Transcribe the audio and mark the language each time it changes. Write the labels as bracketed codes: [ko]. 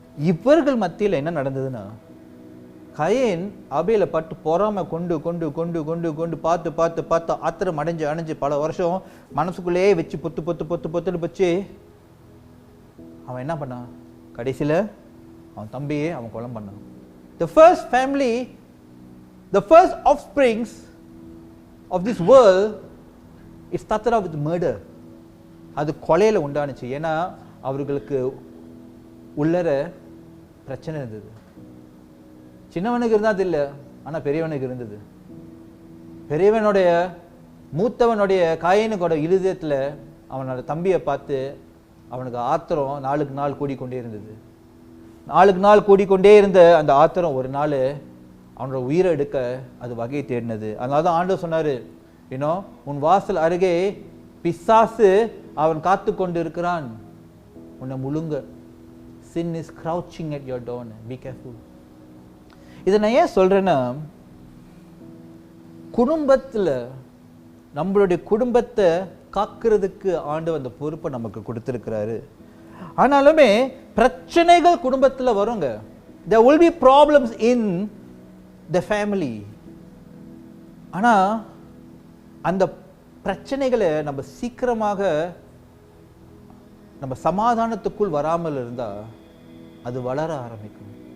[ta] இவர்கள் மத்தியில் என்ன நடந்ததுன்னா, கயேன் ஆபேலை பட்டு பொறாமை கொண்டு கொண்டு கொண்டு கொண்டு கொண்டு பார்த்து பார்த்து பார்த்து ஆத்திரம் அடைஞ்சு பல வருஷம் மனசுக்குள்ளேயே வச்சு பொத்துன்னு வச்சு அவன் என்ன பண்ணான், கடைசியில் அவன் தம்பியே அவன் கொலை பண்ணான். [en] The first family, the first offsprings of this world, it started out with murder. [ta] அது கொலையில் உண்டானுச்சு. ஏன்னா அவர்களுக்கு உள்ளர பிரச்சனை இருந்தது. சின்னவனுக்கு இருந்தால் இல்லை, ஆனால் பெரியவனுக்கு இருந்தது. பெரியவனுடைய மூத்தவனுடைய காயனுக்கோட இருதயத்தில் அவனோட தம்பியை பார்த்து அவனுக்கு ஆத்திரம் நாளுக்கு நாள் கூடிக்கொண்டே இருந்தது. நாளுக்கு நாள் கூடிக்கொண்டே இருந்த அந்த ஆத்திரம் ஒரு நாள் அவனோட உயிரை எடுக்க அது வகை தேடினது. அதனால தான் ஆண்டவர் சொன்னார், உன் வாசல் அருகே பிசாசு அவன் காத்து கொண்டு இருக்கிறான் உன்னை முழுங்க. [en] sin is crouching at your door. Be careful. [ta] இதை நான் ஏன் சொல்றேன்னா, குடும்பத்தில் நம்மளுடைய குடும்பத்தை காக்கிறதுக்கு ஆண்டவர் அந்த பொறுப்பை நமக்கு கொடுத்திருக்கிறாரு. ஆனாலுமே பிரச்சனைகள் குடும்பத்தில் வருங்க. [en] there will be problems in the family. [ta] ஆனா அந்த பிரச்சனைகளை நம்ம சீக்கிரமாக நம்ம சமாதானத்துக்குள் வராமல் இருந்தா அது வளர ஆரம்பிக்கும்.